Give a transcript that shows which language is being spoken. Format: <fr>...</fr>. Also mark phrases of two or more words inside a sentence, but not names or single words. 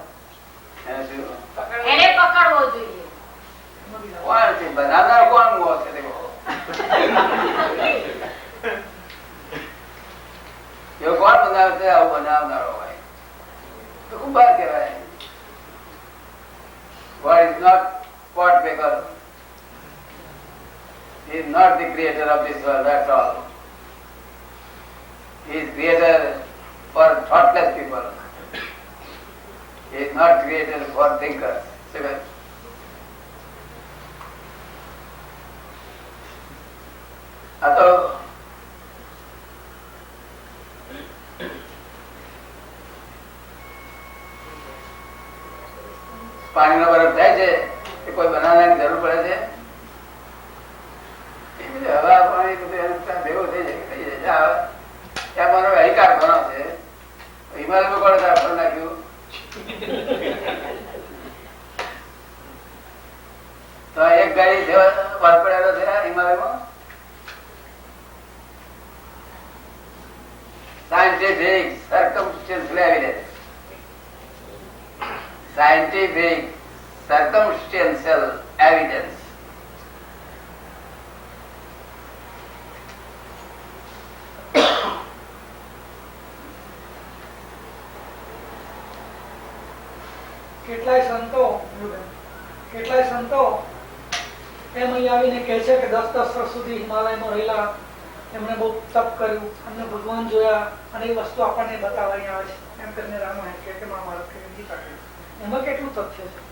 <gu>એને પકડવો જોઈએ. કોણ છે બનાવનાર? કોણ મોહ છે? એવો કોણ બનાવે છે? આવું બનાવનારો હોય તો કુંભાર કહેવાય.</gu> <en>God is not pot maker. He is not the creator of this world at all. He is creator for thoughtless people. He is not creator for thinkers.</en> <gu>આ તો પાણીનો બરફ થાય છે એ કોઈ બનાવવાની જરૂર પડે છે? હવા પાણી ભેગો થઈ જાય. ત્યાં મારો અહીં કારખાનો છે, હિમાલયમાં કોણ કારખાનું નાખ્યું? તો એક ગાડી બરફ પડેલો છે હિમાલયમાં.</gu> <en>Scientific circumstantial evidence. Scientific circumstantial evidence.</en> <gu>કેટલાય સંતો એમ અહીં આવીને કહે છે કે 10 વર્ષ સુધી હિમાલયમાં રહેલા, એમણે બહુ તપ કર્યું, અમને ભગવાન જોયા, અને એ વસ્તુ આપણને બતાવવાની આવે છે એમ કરીને રામાયણ કે મહાભારત કે ગીતા કે એમાં કેટલું તથ્ય છે?</gu>